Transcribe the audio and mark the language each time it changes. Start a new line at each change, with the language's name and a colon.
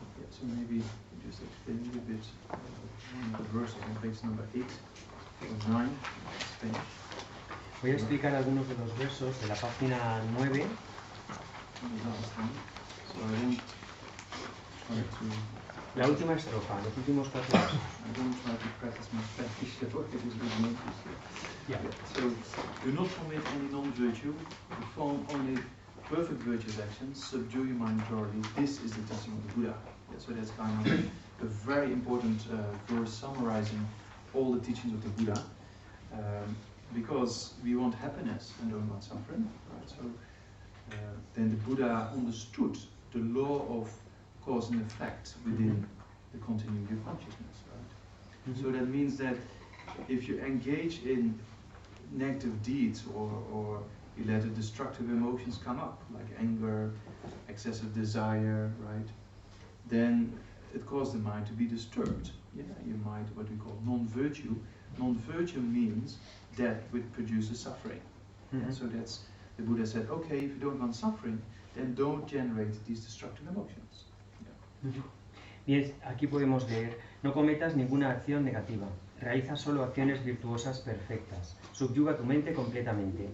English: So maybe just explain a little bit one of the verses on page number 8 or 9, Spanish.
Spanish: Voy a explicar algunos de los versos de la página 9.
English: So I don't try to.
Spanish: La última estrofa, los últimos 4 versos.
English: I don't try to practice my Spanish, so it is good notice. Yeah. So, do not commit any non-virtue, perform only perfect virtuous actions, subdue your mind thoroughly. This is the teaching of the Buddha. Yeah, so that's kind of a very important verse summarizing all the teachings of the Buddha. Because we want happiness and don't want suffering. Right? So, then the Buddha understood the law of cause and effect within the continuum of consciousness. Right? So that means that if you engage in negative deeds or you let the destructive emotions come up, like anger, excessive desire, right? Then it causes the mind to be disturbed. Yeah, you might, what we call non-virtue. Non-virtue means that which produces suffering. Yeah, so that's, the Buddha said, okay, if you don't want suffering, then don't generate these destructive emotions. Yeah.
Spanish: Bien, aquí podemos leer, no cometas ninguna acción negativa. Realiza solo acciones virtuosas perfectas. Subyuga tu mente completamente.